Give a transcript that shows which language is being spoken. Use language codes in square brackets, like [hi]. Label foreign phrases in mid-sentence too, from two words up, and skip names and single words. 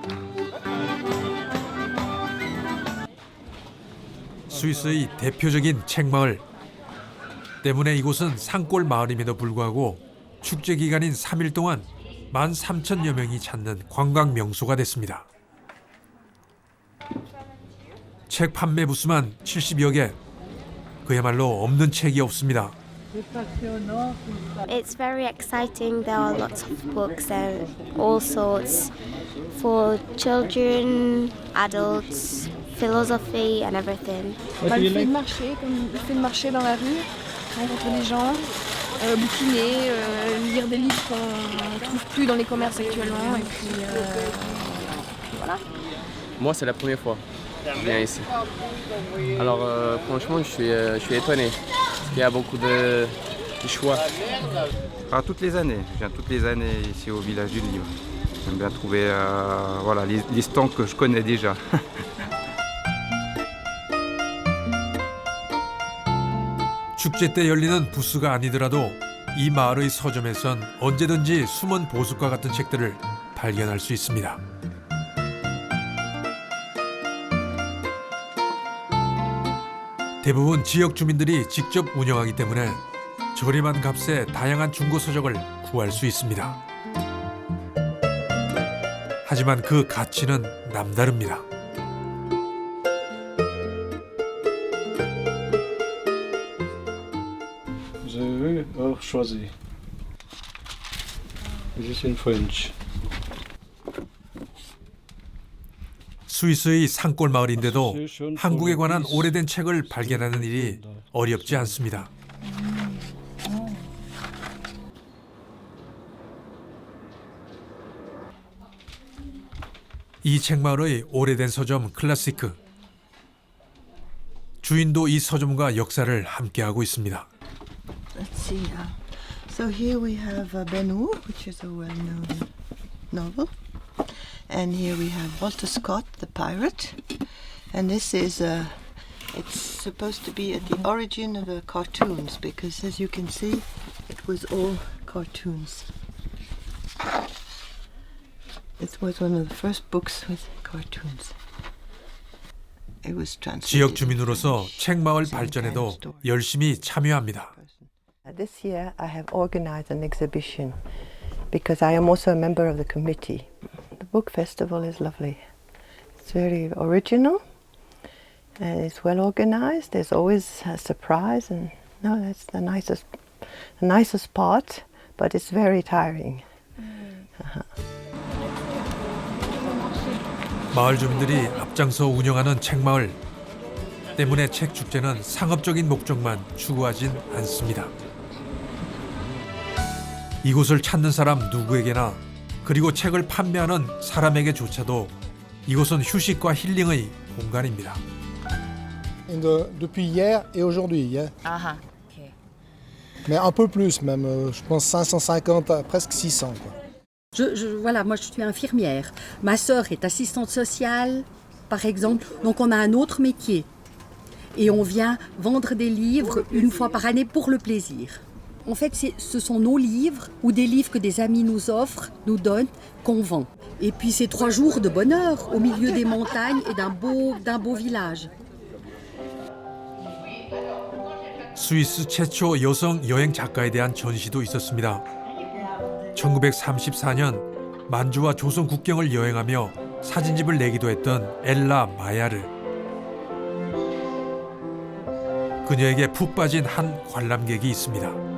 [ko] 스위스의 대표적인 책마을 때문에 이곳은 산골 마을임에도 불구하고 축제 기간인 3일 동안 13,000여 명이 찾는 관광 명소가 됐습니다. 책 판매 부스만 70여 개. 그야말로 없는 책이 없습니다. [en] It's very exciting. There are lots of books and all sorts for children, adults, philosophy and everything. [fr] Le fait de marcher, comme le fait de marcher dans la rue, rencontrer les gens, bouquiner, lire des livres qu'on ne trouve plus dans les commerces actuellement. Et puis voilà. Moi, c'est la première fois que je viens ici. Alors, franchement, je suis étonné. Parce qu'il y a beaucoup de choix. Toutes les années. Je viens toutes les années ici au village du livre. J'aime bien trouver voilà, les stands que je connais déjà. [ko] 축제 때 열리는 부스가 아니더라도 이 마을의 서점에선 언제든지 숨은 보석과 같은 책들을 발견할 수 있습니다. 대부분 지역 주민들이 직접 운영하기 때문에 저렴한 값에 다양한 중고 서적을 구할 수 있습니다. 하지만 그 가치는 남다릅니다. [fr] Vous avez vu? Oh, choisi. [en] This is in French. [ko] 스위스의 산골 마을인데도 한국에 관한 오래된 책을 발견하는 일이 어렵지 않습니다. 이 책마을의 오래된 서점 클래시크. 주인도 이 서점과 역사를 함께하고 있습니다. [en] Let's see. So here we have Ben-Hur, which is a well-known novel. And here we have Walter Scott, the pirate. And this is it's supposed to be at the origin of the cartoons, because as you can see, it was all cartoons. It was one of the first books with cartoons. It was translated. [ko] 지역 주민으로서 책마을 발전에도 열심히 참여합니다. [en] This year I have organized an exhibition because I am also a member of the committee. The book festival is lovely. It's very original and it's well organized. There's always a surprise, and no, that's the nicest part, but it's very tiring. [ko] 마을 주민들이 앞장서 운영하는 책마을 때문에 책 축제는 상업적인 목적만 추구하진 않습니다. 이곳을 찾는 사람 누구에게나, 그리고 책을 판매하는 사람에게조차도 이곳은 휴식과 힐링의 공간입니다. [fr] Depuis hier et aujourd'hui. Aha, ok. Mais un peu plus même, je pense 550, presque 600. Quoi. Voilà, moi je suis infirmière. Ma sœur est assistante sociale, par exemple. Donc on a un autre métier. Et on vient vendre des livres une fois par année pour le plaisir. En fait, ce sont nos livres ou des livres que des amis nous offrent, nous donnent, qu'on vend. Et puis c'est 3 jours de bonheur au milieu des montagnes et d'un beau village. [ko] 스위스 최초 여성 여행 작가에 대한 전시도 있었습니다. 1934년 만주와 조선 국경을 여행하며 사진집을 내기도 했던 엘라 마야르. 그녀에게 푹 빠진 한 관람객이 있습니다.